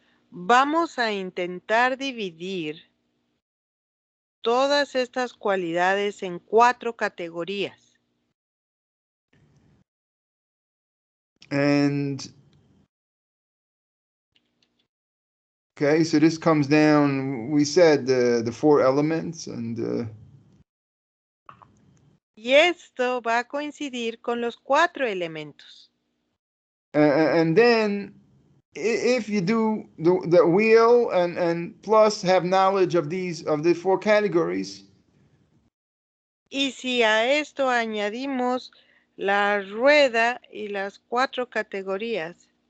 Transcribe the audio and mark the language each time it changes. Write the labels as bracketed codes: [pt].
[es] Vamos a intentar dividir todas estas cualidades en 4 categorías. [en] And okay, so this comes down. We said the 4 elements, and [es] Y esto va a coincidir con los 4 elementos. [en] and then if you do the wheel and plus have knowledge of the 4 categories. [es] Y si a esto añadimos la rueda y las 4 categorías,